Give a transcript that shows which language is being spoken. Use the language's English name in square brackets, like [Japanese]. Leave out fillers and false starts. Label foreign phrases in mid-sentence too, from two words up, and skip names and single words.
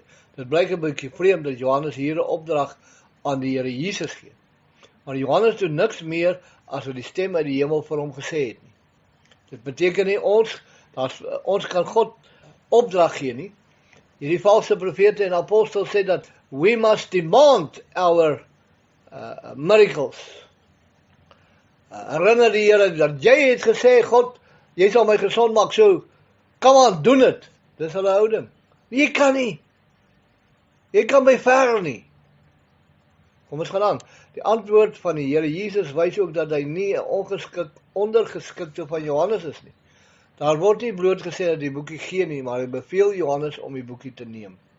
[Afrikaans] Dit blyk 'n bietjie vreemd dat Johannes hier 'n opdrag aan die Here Jesus gee. Maar Johannes doen niks meer as wat die stem uit die hemel vir hom gesê het nie. Dit beteken nie ons kan God opdrag gee nie. Hierdie valse profete en apostels sê dat [English] we must demand our miracles. [Afrikaans] Herinner die Here dat jy het gesê, God, jy sal my gesond maak, [English] so come on, [Afrikaans] doen dit. Dis hulle houding. Jy kan nie. Jy kan by ver nie. Kom ons gaan aan. Die antwoord van die Here Jesus wys ook dat hy nie 'n ondergeskikte van Johannes is nie. Daar word nie bloot gesê dat die boekie gee nie, maar hy beveel Johannes om die boekie te neem.